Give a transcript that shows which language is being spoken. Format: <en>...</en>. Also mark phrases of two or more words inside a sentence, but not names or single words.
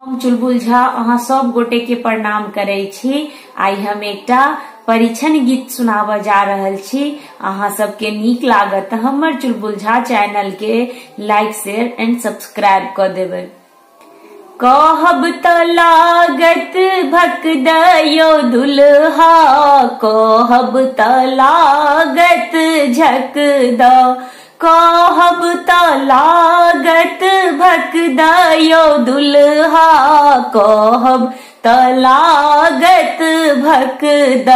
<mai>चुलबुल झा अहाँ सब गोटे के प्रणाम करे छी। आई हम एकटा परीक्षण गीत सुनाबऽ जा रहल छी। अहाँ सबके नीक लागत हमर चुलबुल झा चैनल के</mai> <en>like share and subscribe</en> <mai>कर देबै। कहब त लागत भक दयो दुल्हा, कहब त लागत झक द, कहब त लागत भक दयो दुल्हा, कहब त लागत भक द।</mai>